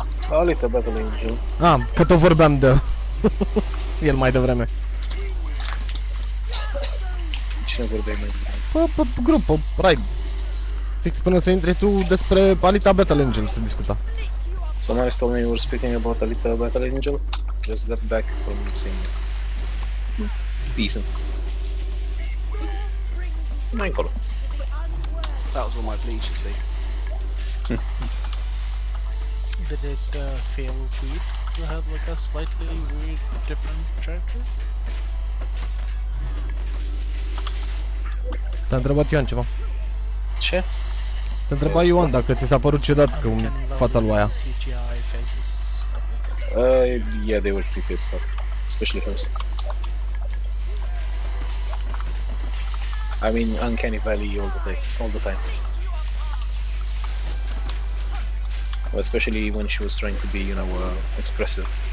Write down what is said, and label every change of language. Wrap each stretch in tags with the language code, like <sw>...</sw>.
<en>Alita Battle Angel.</en> <ro>Că tot vorbeam de el mai devreme. Cine vorbeai mai devreme? Pe grup, pe raid. Fix până să intri tu despre Alita Battle Angel se discuta.</ro> <en>Someone told me you were speaking about Alita Battle Angel. Just got back from seeing it. Decent.</en> <ro>Mai încolo.</ro> <en>That was all my bleach, you see. Did it feel weird to have like a slightly weird, different character?</en> <ro>Te-a întrebat Ioan ceva. Ce? Te întreba Ioan dacă ți s-a părut ciudat că fața lui aia.</ro> <en>CGI faces, stuff like that. Yeah, they were creepy as fuck. Especially hers. I mean, Uncanny Valley all the time. Well, especially when she was trying to be, you know, expressive.</en>